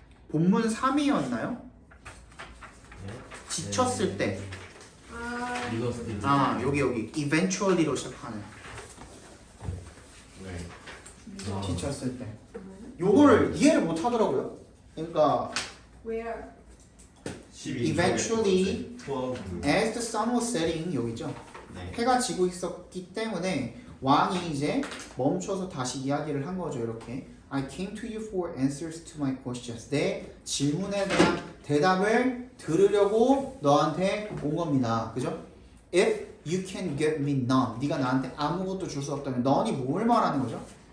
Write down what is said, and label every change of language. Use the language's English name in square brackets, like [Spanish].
[Korean] 본문 3이었나요? 지쳤을 때. 읽었을 때. 여기 eventually로 시작하는. 네. 지쳤을 때. 요거를 이해를 못 하더라고요. 그러니까 [English] Where? 12. eventually [Korean] 투어. [English] as the sun was setting [Korean] 여기죠. 네. 해가 지고 있었기 때문에 왕이 이제 멈춰서 다시 이야기를 한 거죠. 이렇게 [English] I came to you for answers to my questions. [Korean] 내 질문에 대한 대답을 들으려고 너한테 온 겁니다. 그죠? [English] If you can give me none. [Korean] 네가 나한테 아무것도 줄 수 없다면 none이 뭘 말하는 거죠?